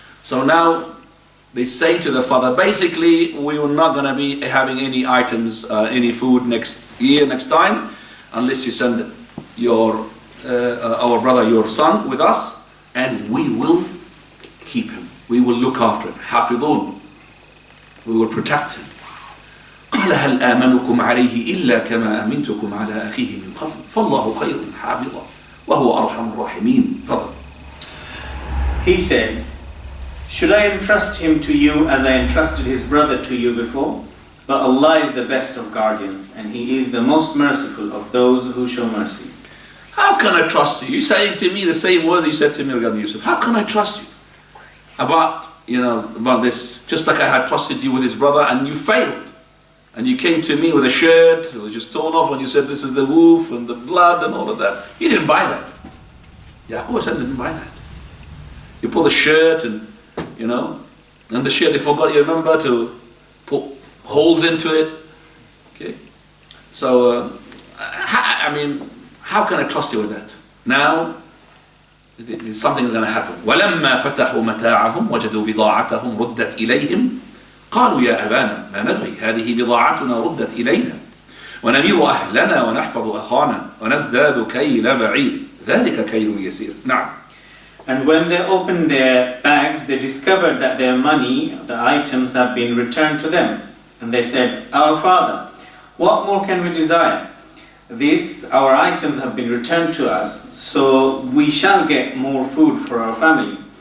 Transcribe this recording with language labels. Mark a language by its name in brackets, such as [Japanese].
[English] So now they say to the father, basically, we are not going to be having any items, any food next time, unless you send our brother, your son, with us, and we will keep him. We will look after him. [Arabic] حافظون. [English] We will protect him. [Arabic] قال هل آمنكم عليه إلا كما أمنتكم على أخيه من قبل فالله خير حافظا وهو أرحم الراحمين. فضل. [English] He said, "Should I entrust him to you as I entrusted his brother to you before? But Allah is the best of guardians, and He is the most merciful of those who show mercy." How can I trust you? You're saying to me the same words you said to me regarding Yusuf. How can I trust you about about this, just like I had trusted you with his brother and you failed. And you came to me with a shirt that was just torn off and you said this is the wolf and the blood and all of that. He didn't buy that. Yaqub didn't buy that. You pull the shirt and the shirt they forgot, you remember, to put holes into it. Okay. So, how can I trust you with that? Now, something is going to happen. [Arabic] وَلَمَّا فَتَحُوا مَتَاعَهُمْ وَجَدُوا بِضَاعَتَهُمْ رُدَّتْ إِلَيْهِمْ قالوا يا أبانا ما نبغي هذه بضاعتنا ردت إلينا ونمير أهلنا ونحفظ أخانا ونزداد كيل بعير ذلك كيل يسير. نعم. [English] And when they opened their bags, they discovered that their money, the items, have been returned to them. And they said, Our Father, what more can we desire? Our items have been returned to us, so we shall get more food for our family.